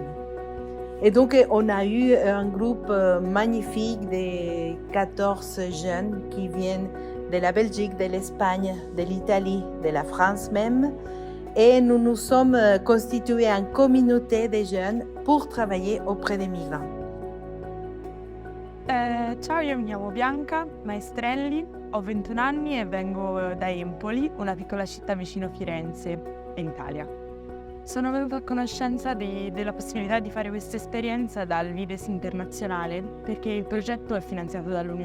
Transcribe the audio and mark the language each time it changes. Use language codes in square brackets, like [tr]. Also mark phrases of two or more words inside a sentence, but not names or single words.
[fr] Et donc, on a eu un groupe magnifique de 14 jeunes qui viennent de la Belgique, de l'Espagne, de l'Italie, de la France même. Et nous nous sommes constitués en communauté de jeunes pour travailler auprès des migrants. [it] Ciao, io mi chiamo Bianca Maestrelli, ho 21 anni e vengo da Empoli, una piccola città vicino Firenze, in Italia. Sono venuta a conoscenza della possibilità di fare questa esperienza dal Vides Internazionale perché il progetto è finanziato dall'Unione